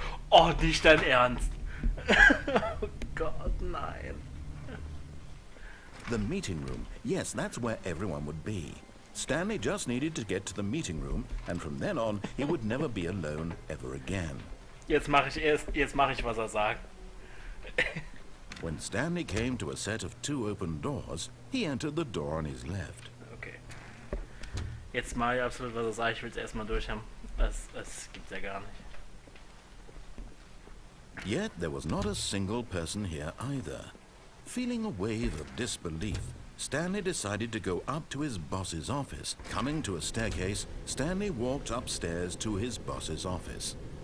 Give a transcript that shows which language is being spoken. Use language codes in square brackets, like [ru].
[de] Oh, nicht dein Ernst. Oh Gott, nein. [en] The meeting room. Yes, that's where everyone would be. Stanley just needed to get to the meeting room, and from then on, he would never be alone ever again. [de] Jetzt mache ich, was er sagt. [en] When Stanley came to a set of 2 open doors, he entered the door on his left. Okay. [de] Jetzt mache ich absolut, was er sagt. Ich will es erstmal durch haben. Das gibt's ja gar nicht. [en] Yet there was not a single person here either. Feeling a wave of disbelief, Stanley decided to go up to his boss's office. Coming to a staircase, Stanley walked upstairs to his boss's office.